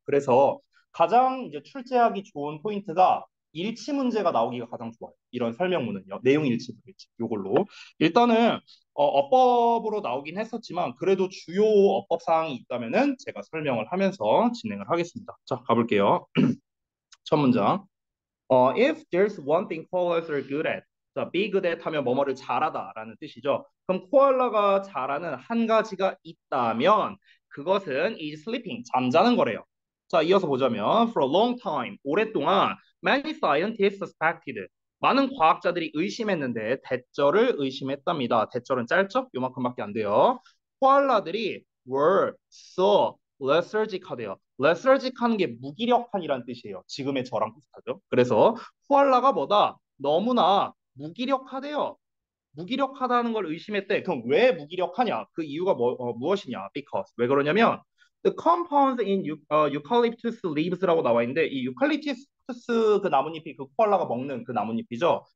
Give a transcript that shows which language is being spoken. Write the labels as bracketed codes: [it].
[ko] 그래서 가장 이제 출제하기 좋은 포인트가 일치 문제가 나오기가 가장 좋아요. 이런 설명문은요. 내용 일치, 불일치. 요걸로. 일단은 어법으로 나오긴 했었지만 그래도 주요 어법 사항이 있다면은 제가 설명을 하면서 진행을 하겠습니다. 자, 가볼게요. 첫 문장. [en] If there's one thing koalas are good at. [ko] 자, be good at 하면 뭐뭐를 잘하다라는 뜻이죠. 그럼 코알라가 잘하는 한 가지가 있다면 그것은 [en] is sleeping, [ko] 잠자는 거래요. [en] 자, 이어서 보자면 for a long time, [ko] 오랫동안 [en] many scientists suspected. [ko] 많은 과학자들이 의심했는데 대절을 의심했답니다. 대절은 짧죠? 요만큼밖에 안 돼요. 코알라들이 [en] were so lethargic [ko] 하대요. lethargic하는 게 무기력한이란 뜻이에요. 지금의 저랑 비슷하죠. 그래서 코알라가 뭐다? 너무나 무기력하대요. 무기력하다는 걸 의심했대. 그럼 왜 무기력하냐? 그 이유가 무엇이냐? Because. 왜 그러냐면 [en] the compounds in eucalyptus leaves [ko] 라고 나와 있는데 이 유칼립투스 그 나뭇잎이 그 코알라가 먹는 그 나뭇잎이죠.